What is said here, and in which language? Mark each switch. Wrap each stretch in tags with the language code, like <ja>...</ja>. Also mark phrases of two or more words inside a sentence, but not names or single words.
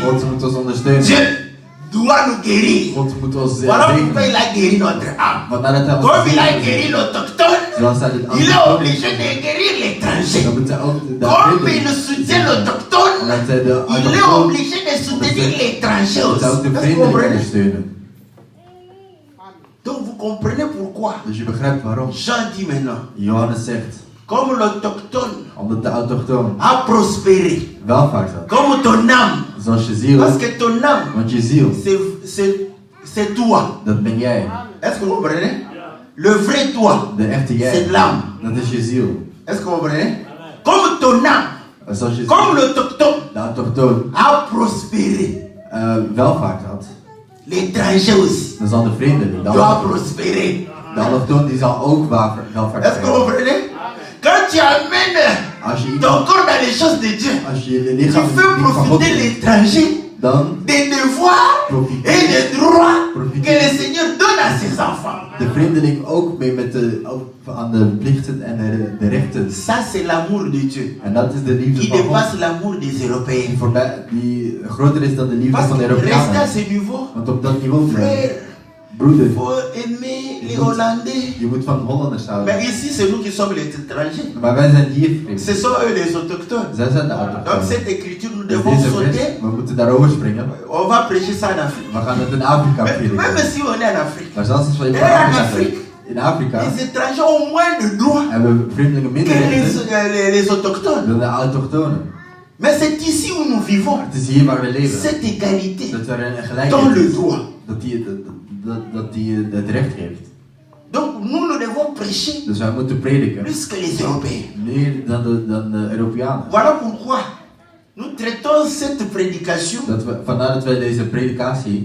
<nl>God moet ons ondersteunen.</nl> <fr>Dieu doit nous guérir.</fr> <nl>God moet ons</nl> <fr>Voilà pourquoi</fr> <nl>zegenen.</nl> <fr>il a guéri notre âme.</fr> <nl>Want nadat hij ons</nl> <fr>Comme il a</fr> <nl>gezegend</nl> <fr>guéri</fr> <nl>heeft,</nl> <fr>l'autochtone,</fr> <nl>zoals hij dit</nl> <fr>il est</fr> <nl>antwoord</nl> <fr>obligé de guérir l'étranger.</fr> <nl>dan moet hij ook de</nl> <fr>Comme il soutient l'autochtone,</fr> <nl>Omdat hij de</nl> <fr>il est</fr> <nl>autochtone,</nl> <fr>obligé de soutenir l'étranger</fr> <nl>moet hij ook</nl> <fr>aussi.</fr> <nl>de</nl> <fr>Est-ce que vous</fr> <nl>vreemdeling</nl> <fr>comprenez?</fr> <nl>ondersteunen.</nl> <fr>Donc vous comprenez pourquoi</fr> <nl>Dus je begrijpt waarom.</nl> <fr>Jean dit maintenant,</fr> <nl>Johannes zegt,</nl> <fr>comme l'autochtone</fr> <nl>omdat de autochtoon</nl> <fr>a prospéré,</fr> <nl>welvaart had.</nl> <fr>comme ton âme,</fr> <nl>Zoals je ziel,</nl> <fr>parce que ton âme,</fr> <nl>want je ziel,</nl> <fr>c'est toi.</fr> <nl>dat ben jij.</nl> <fr>Est-ce que vous comprenez? Le vrai toi,</fr> <nl>De echte jij,</nl> <fr>c'est l'âme.</fr> <nl>dat is je ziel.</nl> <fr>Est-ce que vous comprenez? Comme ton âme,</fr> <nl>En zoals je</nl> <fr>comme</fr> <nl>ziel,</nl> <fr>l'autochtone</fr> <nl>de autochtoon</nl> <fr>a prospéré,</fr> <nl>welvaart had,</nl> <fr>l'étranger aussi</fr> <nl>dan zal de vreemdeling, de</nl> <fr>doit</fr> <nl>allochtoon,</nl> <fr>prospérer.</fr> <nl>de allochtoon die zal ook welvaart</nl> <fr>Est-ce que vous</fr> <nl>krijgen.</nl> <fr>comprenez? Quand tu amènes</fr> <nl>Als je</nl> <fr>ton</fr> <nl>iemand,</nl> <fr>corps dans les choses de Dieu,</fr> <nl>als je je</nl> <fr>tu</fr> <nl>lichaam</nl> <fr>fais</fr> <nl>niet van God</nl> <fr>profiter</fr> <nl>doet,</nl> <fr>l'étranger</fr> <nl>dan</nl> <fr>des devoirs</fr> <nl>profiteer</nl> <fr>et des droits</fr> <nl>Profiteer.</nl> <fr>que le Seigneur donne à ses enfants.</fr> <nl>de vreemdeling ook mee met aan de plichten en de rechten.</nl> <fr>Ça, c'est l'amour de Dieu</fr> <nl>En dat is de liefde</nl> <fr>qui</fr> <nl>van God.</nl> <fr>dépasse l'amour des Européens.</fr> <nl>Die, die groter is dan de liefde</nl> <fr>Parce</fr> <nl>van de</nl> <fr>que rester à</fr> <nl>Europeanen.</nl> <fr>ce niveau,</fr> <nl>Want op dat niveau,</nl> <fr>frère,</fr> <nl>broeder,</nl> <fr>il faut aimer les Hollandais.</fr> <nl>je moet van Hollanders</nl> <fr>Mais</fr> <nl>houden.</nl> <fr>ici, c'est nous qui sommes les étrangers.</fr> <nl>Maar wij zijn hier</nl> <fr>Ce</fr> <nl>vreemd.</nl> <fr>sont eux les autochtones.</fr> <nl>Zij zijn de</nl> <fr>Donc</fr> <nl>autochtonen.</nl> <fr>cette écriture, nous</fr> <nl>Dus</nl> <fr>devons</fr> <nl>deze</nl> <fr>sauter.</fr> <nl>vers, we moeten daarover springen.</nl> <fr>On va prêcher ça en Afrique.</fr> <nl>We gaan het in Afrika</nl> <fr>Même</fr> <nl>prediken.</nl> <fr>si on est en Afrique,</fr> <nl>Maar zelfs als we in</nl> <fr>En</fr> <nl>Afrika</nl> <fr>Afrika.</fr> <nl>zijn, in Afrika</nl> <fr>les étrangers ont moins de droits</fr> <nl>hebben vreemdelingen</nl> <fr>que</fr> <nl>minder rechten</nl> <fr>les autochtones.</fr> <nl>dan de autochtonen.</nl> <fr>Mais c'est ici où nous vivons.</fr> <nl>Het is hier waar we leven.</nl> <fr>Cette égalité</fr> <nl>Dat er een</nl> <fr>dans</fr> <nl>gelijkheid</nl> <fr>le</fr> <nl>is.</nl> <fr>droit.</fr> <nl>Dat die het recht geeft.</nl> <fr>Donc nous devons prêcher</fr> <nl>Dus wij moeten prediken.</nl> <fr>plus que les Européens.</fr> <nl>Meer dan de Europeanen.</nl> <fr>Voilà pourquoi nous traitons cette prédication</fr> <nl>Vandaar dat wij deze predikatie</nl>